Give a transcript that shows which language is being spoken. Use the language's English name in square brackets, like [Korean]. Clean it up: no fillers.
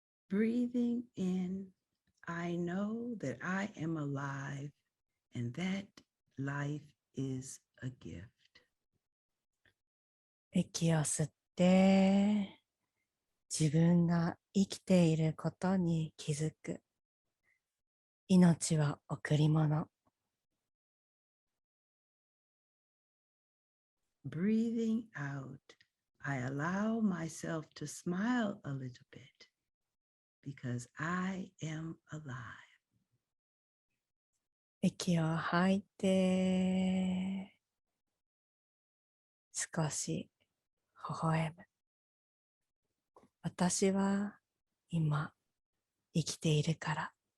[English] Breathing in, I know that I am alive and that life is a gift. [Japanese] 息を吸って、自分が生きていることに気づく。命は贈り物。 [English] Breathing out, I allow myself to smile a little bit because I am alive. [Japanese] 息を吐いて、少し微笑む。私は今生きているから。